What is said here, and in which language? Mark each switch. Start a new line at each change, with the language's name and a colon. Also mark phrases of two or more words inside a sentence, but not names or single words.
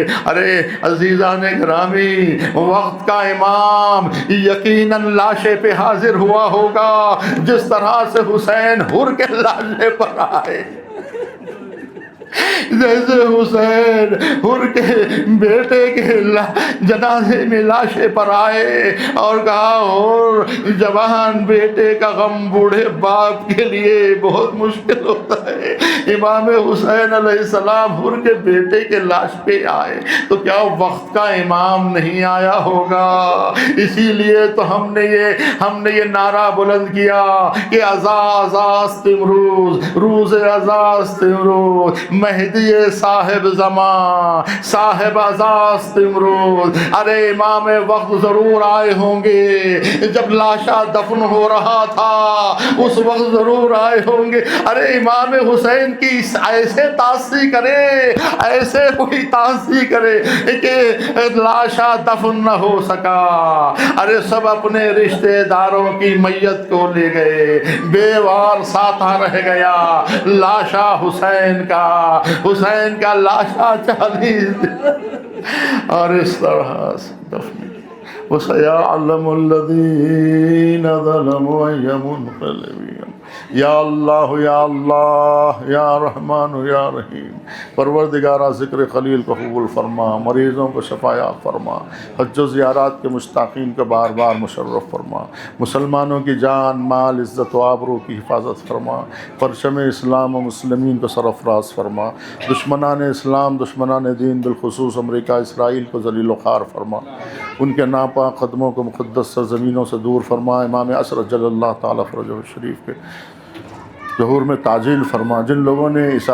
Urdu: ارے عزیزان گرامی، وقت کا امام یقیناً لاشے پہ حاضر ہوا ہوگا، جس طرح سے حسین حر کے لاشے پر آئے، جیسے حسین حر کے بیٹے کے جنازے میں لاشے پر آئے اور کہا، اور جوان بیٹے کا غم بوڑھے باپ کے لیے بہت مشکل ہوتا ہے۔ امام حسین علیہ السلام حر کے بیٹے کے لاش پہ آئے تو کیا وقت کا امام نہیں آیا ہوگا؟ اسی لیے تو ہم نے یہ نعرہ بلند کیا کہ
Persian: ازاست امروز، روز ازاست امروز، مہدی صاحب زمان، صاحب ازاست امروز۔
Urdu: ارے امام وقت ضرور آئے ہوں گے، جب لاشا دفن ہو رہا تھا اس وقت ضرور آئے ہوں گے۔ ارے امام حسین کی ایسے تاثیر کرے، ایسے کوئی تاثیر کرے کہ لاشا دفن نہ ہو سکا۔ ارے سب اپنے رشتہ داروں کی میت کو لے گئے، بیوار ساتھ رہ گیا لاشا حسین کا لاشا 40 اور اس طرح سے دفن۔
Arabic: وَسَيَعْلَمُ الَّذِينَ ظَلَمُوا أَيَّ مُنقَلِبٍ۔ یا اللہ یا اللہ یا رحمان یا رحیم،
Urdu: پروردگارہ ذکر خلیل کو قبول فرما، مریضوں کو شفایاب فرما، حج و زیارات کے مشتاقین کو بار بار مشرف فرما، مسلمانوں کی جان مال عزت و آبرو کی حفاظت فرما، پرچم اسلام و مسلمین کو سرفراز فرما، دشمنان اسلام دشمنان دین بالخصوص امریکہ اسرائیل کو ذلیل و خوار فرما، ان کے ناپاک قدموں کو مقدس سرزمینوں سے دور فرما، امام عصر
Arabic: جل اللہ تعالیٰ فرجہ شریف
Urdu: کے ظہور میں تعجیل فرما۔